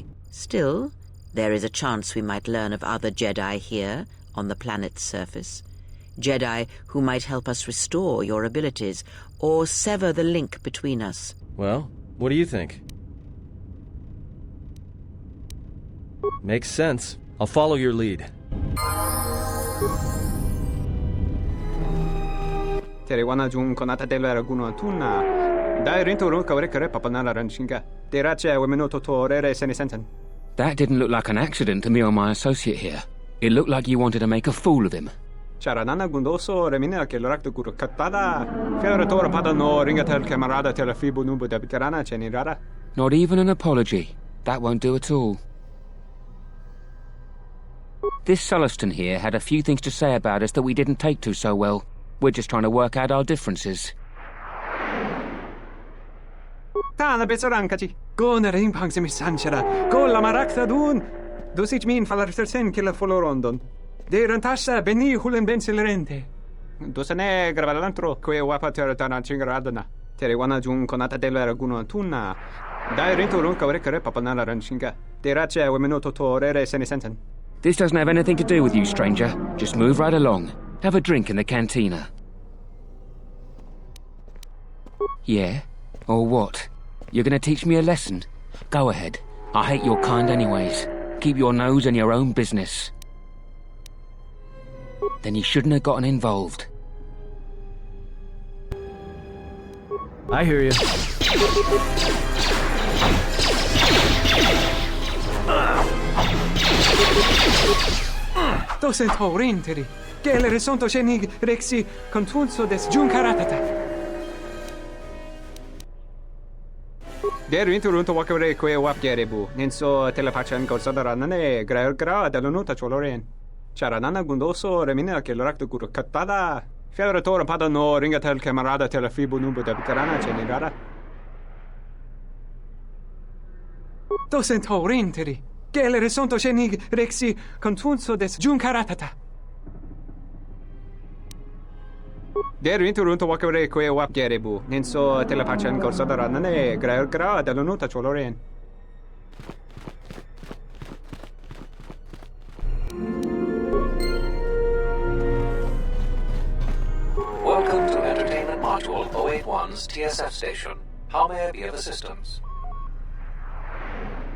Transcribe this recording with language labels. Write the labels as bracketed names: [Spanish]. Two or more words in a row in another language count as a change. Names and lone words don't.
[English] Still, there is a chance we might learn of other Jedi here, on the planet's surface. Jedi who might help us restore your abilities, or sever the link between us. Well, what do you think? Makes sense. I'll follow your lead. Terewana jung konata delera guno tuna. Dai rinto ro kawrekare papanala ranshinga. Derache wemenoto torere senisenten. That didn't look like an accident to me or my associate here. It looked like you wanted to make a fool of him. Charanana gundoso remina che l'orakto guru katpada. Fiore pada no ringatel camarada telefibu nubu debitarana cenirara. Not even an apology. That won't do at all. This Sullustan here had a few things to say about us that we didn't take to so well. We're just trying to work out our differences. Tana betsarankachi. Go na rimpang se misanchara. Go la marakta dun. Dosich min falartersen killa folorondon. De rantasha beni hulen bensilerente. Dosane gravalantro que wapa teratana chingaradana. Terewana jun konata della raguno tuna. Dai rento ron kawrekare papanala ranshinga. Derache wemenoto torere senisenten. This doesn't have anything to do with you, stranger. Just move right along. Have a drink in the cantina. Yeah? Or what? You're gonna teach me a lesson? Go ahead. I hate your kind anyways. Keep your nose in your own business. Then you shouldn't have gotten involved. I hear you. Dosen torrenteri. Che le resonto cenig rexi contunso des giuncaratata. Der interunto wakare que wapgerebu. Nenso telepachan gorsadanane gra dell'onuta choloren. Charanana gundoso remina che l'orakto guru katpada. Fiore pada no ringatel camarada telefibu nubu debitarana cenirara. Dosen torrenteri. Che le resonto cenig rexi contunso des giuncaratata. Der interunto wakare que wapgerebu. Nenso telepachan gorsadanane gra dell'onuta choloren. Welcome to Entertainment Module 081's TSF station. How may I be of assistance?